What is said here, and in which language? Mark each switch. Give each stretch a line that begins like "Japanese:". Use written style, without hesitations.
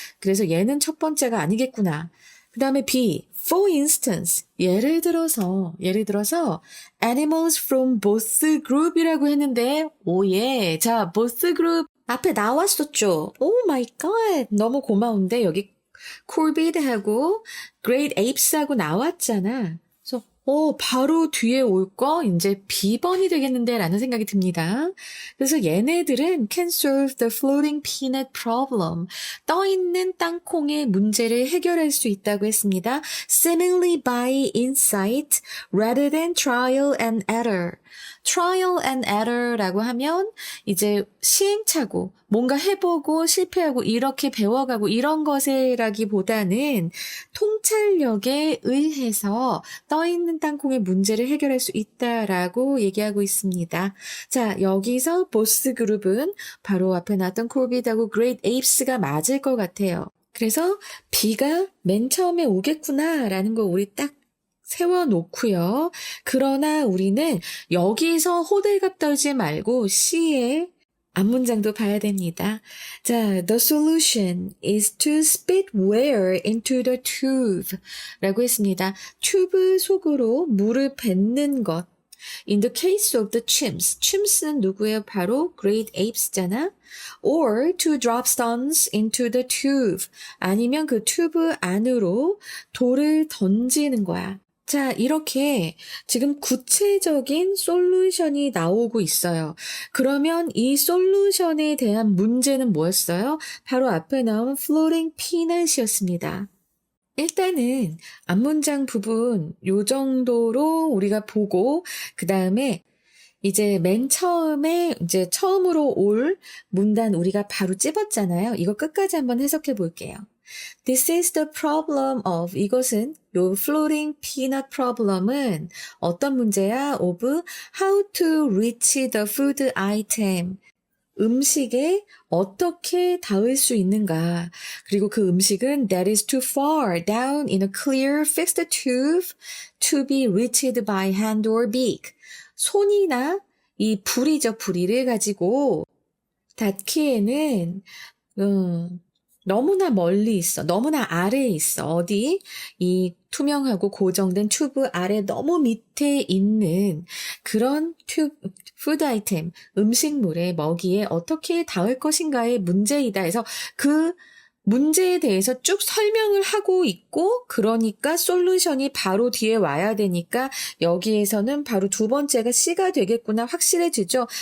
Korean: 그래서 얘는 첫 번째가 아니겠구나. 그 다음에 B,
English: for instance,
Korean: 예를 들어서
English: animals from both group
Korean: 이라고 했는데, 오예. 자, both group 앞에 나왔었죠. 오 마이 갓. 너무 고마운데 여기 corvid하고 great apes하고 나왔잖아. 그래서 바로 뒤에 올 거 이제 B번이 되겠는데 라는 생각이 듭니다. 그래서 얘네들은
English: can solve the floating peanut problem.
Korean: 떠있는 땅콩의 문제를 해결할 수 있다고 했습니다.
English: seemingly by insight rather than trial and error. trial and error
Korean: 라고 하면 이제 시행착오, 뭔가 해보고 실패하고 이렇게 배워가고 이런 것이라기보다는 통찰력에 의해서 떠있는 땅콩의 문제를 해결할 수 있다라고 얘기하고 있습니다. 자, 여기서 보스 그룹은 바로 앞에 나왔던 콜빗하고 그레이트 에이프스가 맞을 것 같아요. 그래서 B가 맨 처음에 오겠구나라는 거 우리 딱 세워놓고요. 그러나 우리는 여기서 호들갑 떨지 말고 C의 앞문장도 봐야 됩니다.
English: 자, the solution is to spit ware into the tube
Korean: 라고 했습니다. 튜브 속으로 물을 뱉는 것.
English: In the case of the chimps.
Korean: 는 누구예요? 바로 great apes잖아.
English: Or to drop stones into the tube.
Korean: 아니면 그 튜브 안으로 돌을 던지는 거야. 자, 이렇게 지금 구체적인 솔루션이 나오고 있어요. 그러면 이 솔루션에 대한 문제는 뭐였어요? 바로 앞에 나온 floating peanut이었습니다. 일단은 앞문장 부분 요 정도로 우리가 보고 그 다음에 이제 맨 처음에 이제 처음으로 올 문단 우리가 바로 찝었잖아요. 이거 끝까지 한번 해석해 볼게요.
English: This is the problem of
Korean: 이것은 요
English: floating peanut problem
Korean: 은 어떤 문제야?
English: of how to reach the food item.
Korean: 음식에 어떻게 닿을 수 있는가. 그리고 그 음식은
English: that is too far down in a clear fixed tube to be reached by hand or beak.
Korean: 손이나 이 부리죠. 부리를 가지고 닿기에는 너무나 멀리 있어. 너무나 아래에 있어. 어디? 이 투명하고 고정된 튜브 아래 너무 밑에 있는 그런 푸드 아이템, 음식물의 먹이에 어떻게 닿을 것인가의 문제이다 해서 그 문제에 대해서 쭉 설명을 하고 있고 그러니까 솔루션이 바로 뒤에 와야 되니까 여기에서는 바로 두 번째가 C가 되겠구나 확실해지죠.